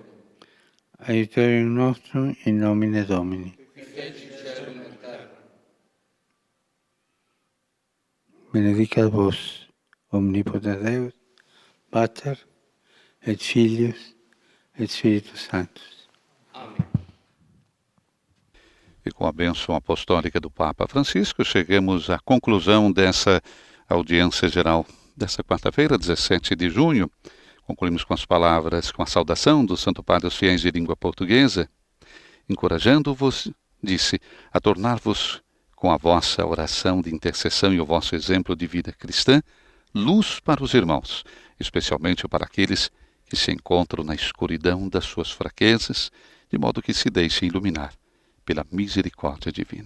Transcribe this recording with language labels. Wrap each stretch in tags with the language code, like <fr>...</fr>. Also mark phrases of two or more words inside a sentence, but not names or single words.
<la>Aiuterium nostrum in nomine Domini. Qui feci caelum et terra. Benedicat vos, omnipotens Deus, Pater, et Filius, et Spiritus Sanctus.</la> <pt>Amém. E com a bênção apostólica do Papa Francisco, chegamos à conclusão dessa audiência geral dessa quarta-feira, 17 de junho. Concluímos com as palavras, com a saudação do Santo Padre aos fiéis de língua portuguesa, encorajando-vos, disse, a tornar-vos, com a vossa oração de intercessão e o vosso exemplo de vida cristã, luz para os irmãos, especialmente para aqueles que se encontram na escuridão das suas fraquezas, de modo que se deixem iluminar pela misericórdia divina.</pt>